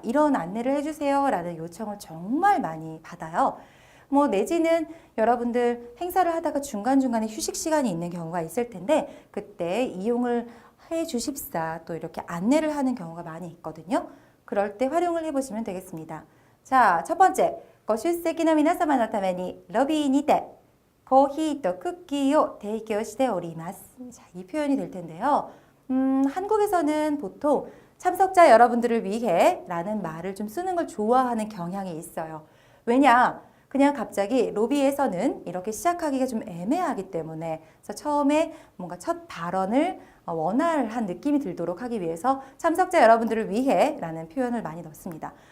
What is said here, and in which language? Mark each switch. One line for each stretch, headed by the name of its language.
Korean: 이런 안내를 해주세요 라는 요청을 정말 많이 받아요. 뭐 내지는 여러분들 행사를 하다가 중간중간에 휴식 시간이 있는 경우가 있을 텐데 그때 이용을 해 주십사 또 이렇게 안내를 하는 경우가 많이 있거든요. 그럴 때 활용을 해보시면 되겠습니다. 자, 첫 번째,
Japanese: ご出席の皆様のためにロビーにてコーヒーとクッキーを提供しております.
Korean: 자, 이 표현이 될 텐데요. 한국에서는 보통 참석자 여러분들을 위해 라는 말을 좀 쓰는 걸 좋아하는 경향이 있어요. 왜냐? 그냥 갑자기 로비에서는 이렇게 시작하기가 좀 애매하기 때문에 그래서 처음에 뭔가 첫 발언을 원활한 느낌이 들도록 하기 위해서 참석자 여러분들을 위해 라는 표현을 많이 넣습니다.